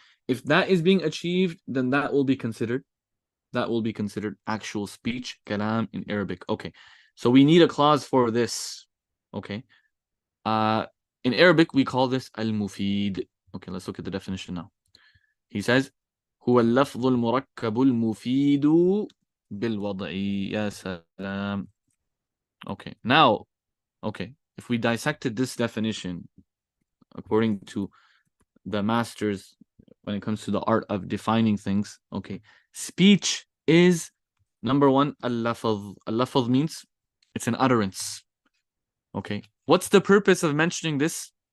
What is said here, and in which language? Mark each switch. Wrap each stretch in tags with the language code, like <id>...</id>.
<en>If that is being achieved, then that will be considered actual speech, kalam in Arabic. Okay, so we need a clause for this. Okay, in Arabic we call this al-mufid. Okay, let's look at the definition now. He says</en> <ar>هو اللفظ المركب المفيد بالوضع. يا سلام.</ar> <en>Okay, now, okay, if we dissected this definition according to the masters when it comes to the art of defining things, okay, speech is number 1, al-lafz. Al-lafz means it's an utterance. Okay, what's the purpose of mentioning this?</en>